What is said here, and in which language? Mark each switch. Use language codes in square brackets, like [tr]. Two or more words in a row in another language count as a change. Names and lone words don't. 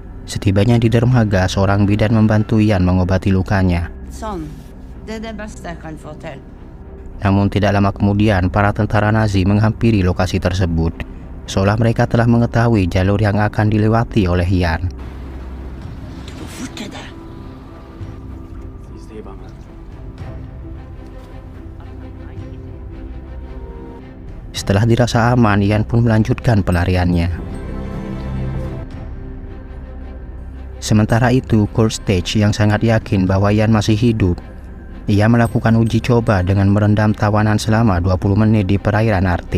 [id] Setibanya di dermaga, seorang bidan membantu Ian mengobati lukanya. [no] Sånn. Det er det beste jeg kan få til. [id] Namun tidak lama kemudian, para tentara Nazi menghampiri lokasi tersebut, seolah mereka telah mengetahui jalur yang akan dilewati oleh Ian. [no] Du må forte deg. [id] Setelah dirasa aman, Ian pun melanjutkan pelariannya. Sementara itu, Kurt Stage yang sangat yakin bahwa Ian masih hidup, ia melakukan uji coba dengan merendam tawanan selama 20 menit di perairan Arktik.